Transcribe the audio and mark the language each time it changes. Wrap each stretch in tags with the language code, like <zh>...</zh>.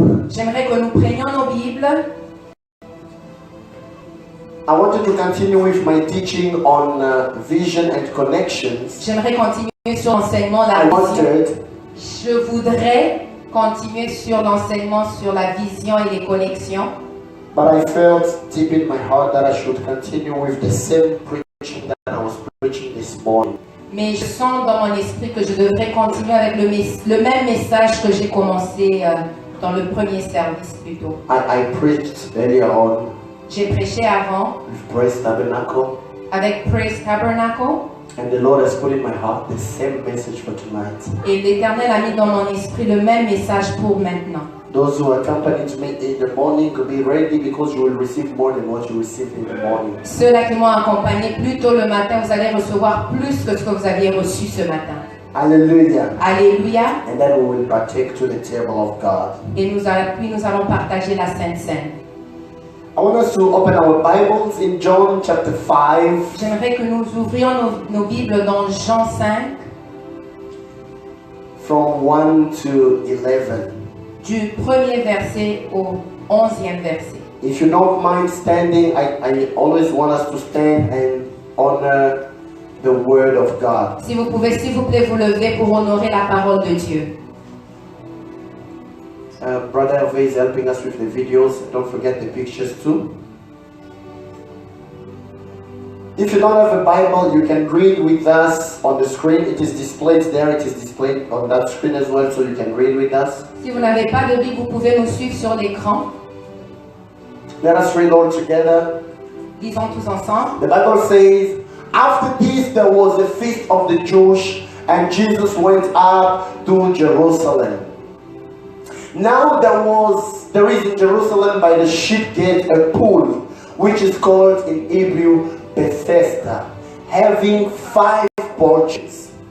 <fr>J'aimerais que nous prenions nos Bibles.</fr> <en>I wanted to continue with my teaching on vision and connections.</en> <fr>J'aimerais continuer sur l'enseignement de</fr> <en>I</en> <fr>la vision.</fr> <en>wanted</en> <fr>Je voudrais continuer sur l'enseignement sur la vision et les connexions.</fr> <en>But I felt deep in my heart that I should continue with the same preaching that I was preaching this morning.</en> <fr>Mais je sens dans mon esprit que je devrais continuer avec le même message que j'ai commencé dans le premier service plutôt.</fr> <en>I preached earlier on</en> <fr>J'ai prêché avant</fr> <en>with Praise Tabernacle,</en> <fr>avec Praise Tabernacle</fr> <en>and the Lord has put in my heart the same message for tonight.</en> <fr>et l'Éternel a mis dans mon esprit le même message pour maintenant.</fr> <en>Those who accompanied me in the morning, be ready because you will receive more than what you received in the morning.</en> <fr>Ceux-là qui m'ont accompagné plus tôt le matin, vous allez recevoir plus que ce que vous aviez reçu ce matin.</fr> <en>Hallelujah.</en> <fr>Alléluia.</fr> <en>And then we will partake to the table of God.</en> <fr>Et nous allons partager la Sainte Seine.</fr> <en>I want us to open our Bibles in John chapter 5.</en> <fr>J'aimerais que nous ouvrions nos Bibles dans Jean 5.</fr> <en>from 1 to 11.</en> <fr>Du premier verset au 11e verset.</fr> <en>If you don't mind standing, I always want us to stand and honor the word of God.</en> <fr>Si vous pouvez, s'il vous plaît, vous lever pour honorer la parole de Dieu.</fr> <en>Brother Hervé is helping us with the videos. Don't forget the pictures too. If you don't have a Bible, you can read with us on the screen. It is displayed there. It is displayed on that screen as well, so you can read with us.</en> <fr>Si vous n'avez pas de Bible, vous pouvez nous suivre sur l'écran.</fr> <en>Let us read all together.</en> <fr>Lisons tous ensemble.</fr> <en>The Bible says, after this there was a feast of the Jews, and Jesus went up to Jerusalem. Now there is in Jerusalem by the sheep gate a pool, which is called in Hebrew Bethesda, having 5 porches.</en>